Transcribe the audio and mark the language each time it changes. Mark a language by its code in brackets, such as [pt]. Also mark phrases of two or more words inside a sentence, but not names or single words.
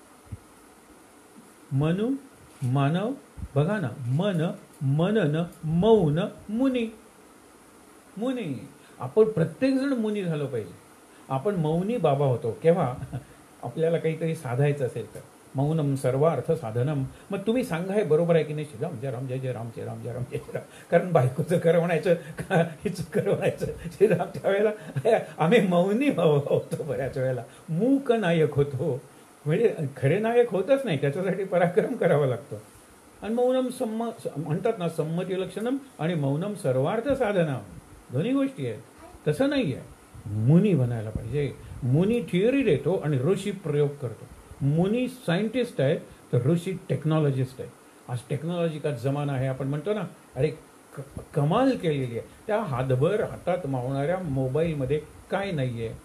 [mr] मनू मानव, बघा ना, मन मनन मौन मुनी. मुनी. आपण प्रत्येक जण मुनी झालो पाहिजे. आपण मौनी बाबा होतो केव्हा? आपल्याला काहीतरी साधायचं असेल तर. [sa] मौनम सर्वार्थ साधनम. [mr] मग तुम्ही सांगा हे बरोबर आहे की नाही? श्रीराम जय राम, जय जय राम, जय राम जय राम, जय जय राम. कारण बायकोचं करवणायचं का हिचं करवणायचं श्रीराम. त्यावेळेला आम्ही मौनी होतो बऱ्याच वेळेला. मूक नायक होतो. म्हणजे खरे नायक होतच नाही, त्याच्यासाठी पराक्रम करावा लागतो. आणि मौनम म्हणतात ना, [sa] संमती लक्षणम [mr] आणि [sa] मौनम सर्वार्थ साधनम, [mr] दोन्ही गोष्टी आहेत. तसं नाही आहे. मुनी बनायला पाहिजे. मुनी थिअरी देतो आणि ऋषी प्रयोग करतो. मुनी सायंटिस्ट आहे तर ऋषी टेक्नॉलॉजिस्ट आहे. आज टेक्नॉलॉजीचा जमाना आहे. आपण म्हणतो ना, अरे कमाल केलेली आहे. त्या हातभर हातात मावणाऱ्या मोबाईलमध्ये काय नाही आहे.